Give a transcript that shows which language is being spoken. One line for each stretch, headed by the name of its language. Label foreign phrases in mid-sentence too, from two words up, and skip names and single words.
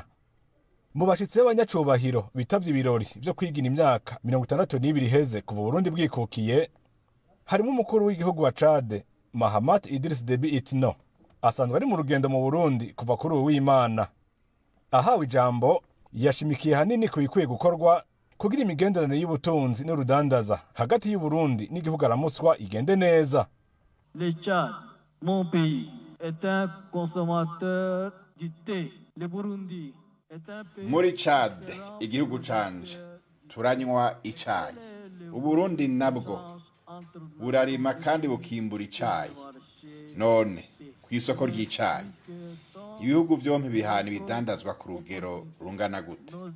Rundi: Mu bashitsi b'abanyacubahiro bitavye ibirori byo kwigina imyaka 62 iheze kuva Burundi bwikukiye, harimo umukuru w'igihugu wa Chad Mahamad Idriss Deby Itno, asanzwe ari mu rugendo mu Burundi kuva kuri uw'Imana. Ahawe ijambo yashimikiye hanini ku bikwiye gukorwa kugira imigenderanire y'ubutunzi n'urudandaza hagati y'u Burundi n'igihugu aramutswa igende neza.
French: Le Tchad, mon pays, est un consommateur du thé. Le Burundi est un pays.
Rundi: Muri Chad, igihugu canje, turanywa icayi. Uburundi nabwo burarima kandi bukimbura icayi. None kw'isoko ry'icayi ibihugu vyompi bihana ibidandazwa ku rugero rungana gute?